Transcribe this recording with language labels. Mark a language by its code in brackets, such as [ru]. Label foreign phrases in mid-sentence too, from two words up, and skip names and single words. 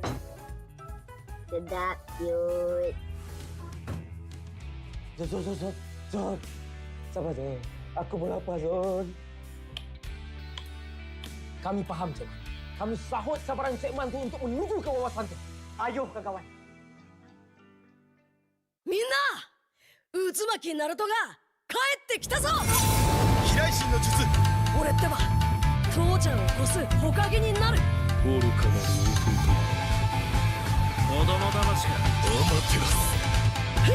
[ms] Sedap, cute. Zon. Sabar, Zon. Aku pun lapar, Zon. Kami faham, Cikgu. Kami sahut sabaran Cikgu tu untuk menuju ke wawasan tu. Ayo, kawan. [ja] みんな渦巻きナルトが帰ってきたぞ。飛来神の術。俺ってば父ちゃんを越す火影になる。愚かなる弟。子供騙しがアマテラス。